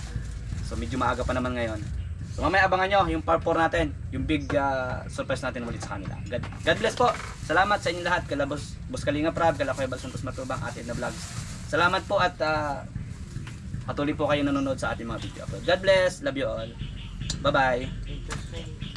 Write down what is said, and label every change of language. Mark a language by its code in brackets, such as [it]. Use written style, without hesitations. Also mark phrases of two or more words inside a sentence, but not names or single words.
[tl] So medyo maaga pa naman ngayon. So mamaya abangan nyo yung part 4 natin. Yung [en] big surprise [tl] natin ulit sa kanila. [en] God bless [tl] po. Salamat sa inyo lahat. Kala Boss Kalinga Prab, kala Kuya Bal Santos Matubang, atin na vlogs. Salamat po at patuloy po kayong nanonood sa ating mga video. [en] God bless. Love you all. Bye-bye. [tl] Ito,